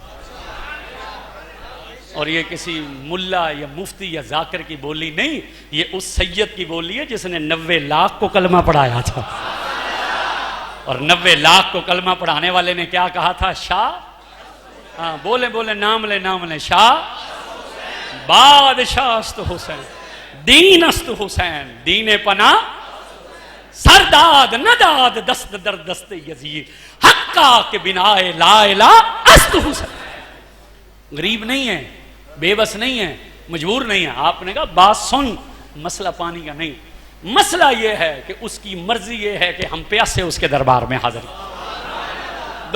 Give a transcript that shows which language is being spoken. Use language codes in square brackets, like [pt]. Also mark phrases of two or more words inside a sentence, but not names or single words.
[ur] اور یہ کسی ملا یا مفتی یا ذاکر کی بولی نہیں، یہ اس سید کی بولی ہے جس نے 90 لاکھ کو کلمہ پڑھایا تھا، اور 90 لاکھ کو کلمہ پڑھانے والے نے کیا کہا تھا؟ شاہ ہاں بولیں بولیں، نام لیں [fa] شاہ بادشاہ است حسین، دین است حسین، دین پناہ سرداد نداد دست در دست یزید، حقا کے بنا لا الہ است حسین۔ [ur] غریب نہیں ہے، بے بس نہیں ہے، مجبور نہیں ہے۔ آپ نے کہا بات سن، مسئلہ پانی کا نہیں، مسئلہ یہ ہے کہ اس کی مرضی یہ ہے کہ ہم پیاسے اس کے دربار میں حاضر ہیں۔